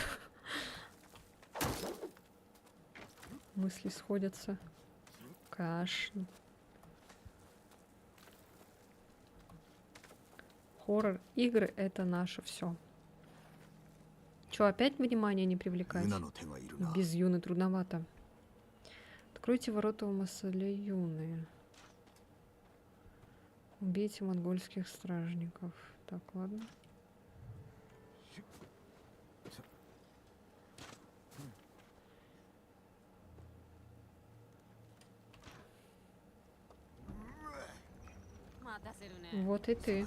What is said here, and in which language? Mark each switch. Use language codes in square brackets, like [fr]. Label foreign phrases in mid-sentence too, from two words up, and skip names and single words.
[ru] Мысли сходятся. Кашн. Хоррор-игры — это наше все. Чё, опять внимание не привлекать? [ja] ユナの手がいるな。 [ru] Без Юны трудновато. Откройте ворота в Масале Юны. Убейте монгольских стражников. Так, ладно. Вот и ты.